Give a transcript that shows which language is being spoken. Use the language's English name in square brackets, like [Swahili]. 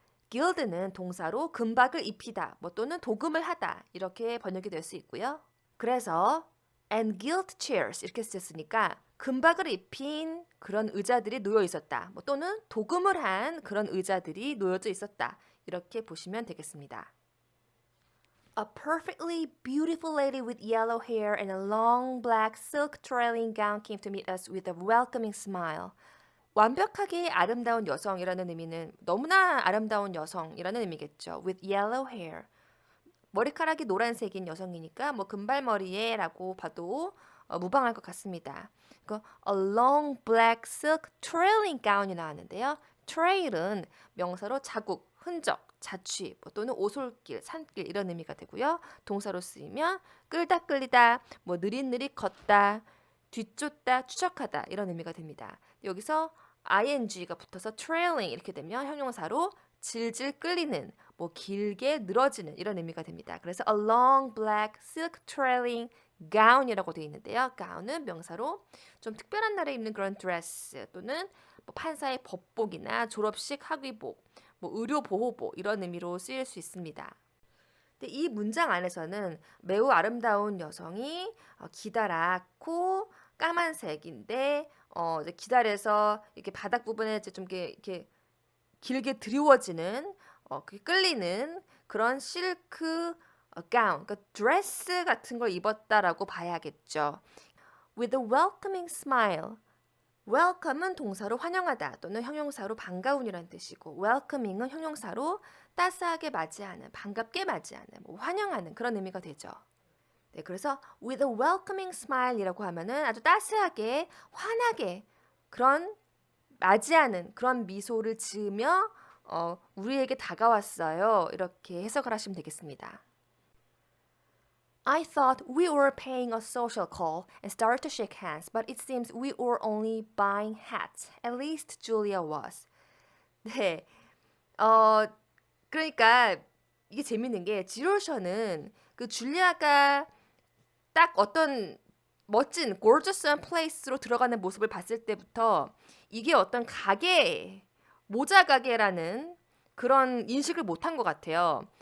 [Korean] gild는 동사로 금박을 입히다 뭐 또는 도금을 하다 이렇게 번역이 될 수 있고요. 그래서 [English] and gilt chairs [Korean] 이렇게 쓰였으니까 금박을 입힌 그런 의자들이 놓여 있었다. 뭐 또는 도금을 한 그런 의자들이 놓여져 있었다. 이렇게 보시면 되겠습니다. [English] A perfectly beautiful lady with yellow hair and a long black silk trailing gown came to meet us with a welcoming smile. [Korean] 완벽하게 아름다운 여성이라는 의미는 너무나 아름다운 여성이라는 의미겠죠. [English] With yellow hair. [Korean] 머리카락이 노란색인 여성이니까 뭐 금발머리에라고 봐도 무방할 것 같습니다. 그 [English] a long black silk trailing gown [Korean] 이 나왔는데요. trail은 명사로 자국, 흔적, 자취 또는 오솔길, 산길 이런 의미가 되고요. 동사로 쓰이면 끌다 끌리다, 뭐 느릿느릿 걷다, 뒤쫓다, 추적하다 이런 의미가 됩니다. 여기서 ing가 붙어서 trailing 이렇게 되면 형용사로 질질 끌리는, 뭐 길게 늘어지는 이런 의미가 됩니다. 그래서 [English] a long black silk trailing gown [Korean] 이라고 되어 있는데요. gown은 명사로 좀 특별한 날에 입는 그런 드레스 또는 뭐 판사의 법복이나 졸업식 학위복, 뭐 의료 보호복 이런 의미로 쓰일 수 있습니다. 근데 이 문장 안에서는 매우 아름다운 여성이 기다랗고 까만색인데 이제 기다려서 이렇게 바닥 부분에 이제 좀 이렇게 길게 드리워지는 그게 끌리는 그런 실크 가운, 그러니까 드레스 같은 걸 입었다라고 봐야겠죠. [English] With a welcoming smile. [Korean] welcome은 동사로 환영하다 또는 형용사로 반가운이라는 뜻이고 welcoming은 형용사로 따스하게 맞이하는, 반갑게 맞이하는, 뭐 환영하는 그런 의미가 되죠. 네, 그래서 [English] with a welcoming smile [Korean] 이라고 하면은 아주 따스하게, 환하게 그런 맞이하는 그런 미소를 지으며 우리에게 다가왔어요. 이렇게 해석을 하시면 되겠습니다. [English] I thought we were paying a social call and started to shake hands, but it seems we were only buying hats. At least Julia was. [Korean] 네, 그러니까 이게 재밌는 게 지로셔는 그 줄리아가 딱 어떤 멋진 gorgeous한 플레이스로 들어가는 모습을 봤을 때부터 이게 어떤 가게, 모자 가게라는 그런 인식을 못한 것 같아요.